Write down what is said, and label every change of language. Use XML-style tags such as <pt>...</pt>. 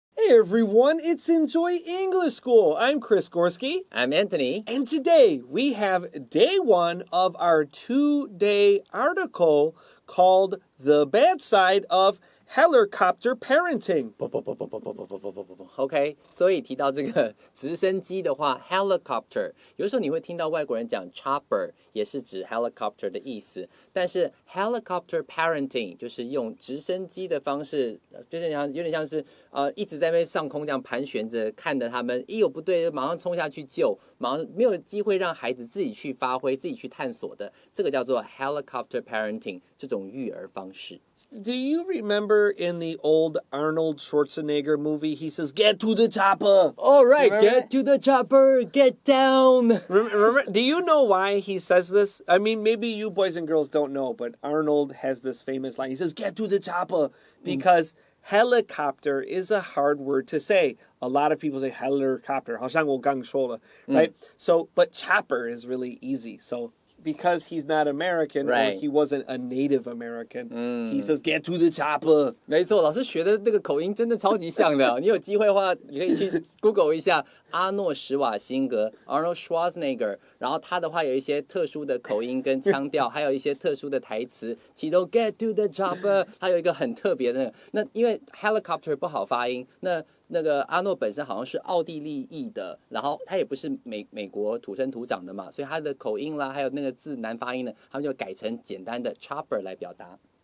<en>everyone, it's Enjoy English School. I'm Chris Gorski. I'm Antony. And today we have day one of our 2-day article called The Bad Side of Helicopter Parenting.</en> <zh>OK， 所以提到这个直升机的话 ，helicopter， 有时候你会听到外国人讲 chopper， 也是指 helicopter 的意思。但是 helicopter parenting 就是用直升机的方式，就是有点像是一直在那边上空这样盘旋着，看着他们一有不对，马上冲下去救，马上没有机会让孩子自己去发挥、自己去探索的，这个叫做 helicopter parenting 这种育儿方式。</zh> <en>Do you remember in the old Arnold Schwarzenegger movie, he says, "Get to the chopper." All right, get to the chopper, get down. Remember, do you know why he says this? I mean, maybe you boys and girls don't know, but Arnold has this famous line. He says, "Get to the chopper," because helicopter is a hard word to say. A lot of people say helicopter,</en> <zh>好像我刚说了,</zh> <en>right? So, but chopper is really easy. So, because he's not American, right. or he wasn't a native American, he says, "Get to the chopper."</en> <zh>没错，老师学的那个口音真的超级像的。你有机会的话，你可以去 Google 一下阿诺·施瓦辛格 （Arnold Schwarzenegger）， 然后他的话有一些特殊的口音跟腔调，还有一些特殊的台词。其中</zh> <en>"Get to the chopper"</en> <zh>它有一个很特别的那因为 helicopter 不好发音，那个阿诺本身好像是奥地利裔的，然后他也不是美国土生土长的嘛，所以他的口音啦，还有那个字难发音呢，他们就改成简单的 chopper 来表达。</zh>